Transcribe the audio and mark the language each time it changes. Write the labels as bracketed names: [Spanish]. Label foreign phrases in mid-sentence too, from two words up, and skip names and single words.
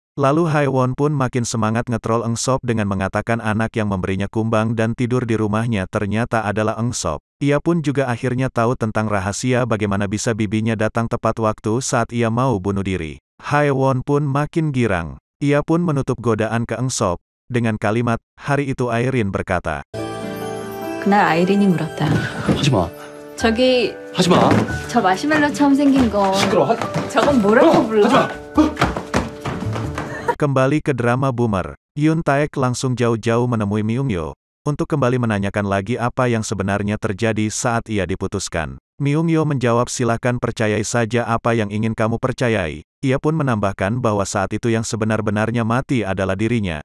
[Indonesian] Lalu Haewon pun makin semangat ngetrol Engsop dengan mengatakan anak yang memberinya kumbang dan tidur di rumahnya ternyata adalah Engsop. Ia pun juga akhirnya tahu tentang rahasia bagaimana bisa bibinya datang tepat waktu saat ia mau bunuh diri. Haewon pun makin girang. Ia pun menutup godaan ke Engsop dengan kalimat, hari itu Airin berkata. [Korean] 그날 아이린이 물었다. 하지마. 저기 하지마. 저 마시멜로처럼 생긴 거 시끄러워. 저건 뭐라고 불러? [Indonesian] Kembali ke drama Boomer. Yoon Taek langsung jauh-jauh menemui Myung-yo untuk kembali menanyakan lagi apa yang sebenarnya terjadi saat ia diputuskan. Myung-yo menjawab silakan percayai saja apa yang ingin kamu percayai. Ia pun menambahkan bahwa saat itu yang sebenar-benarnya mati adalah dirinya.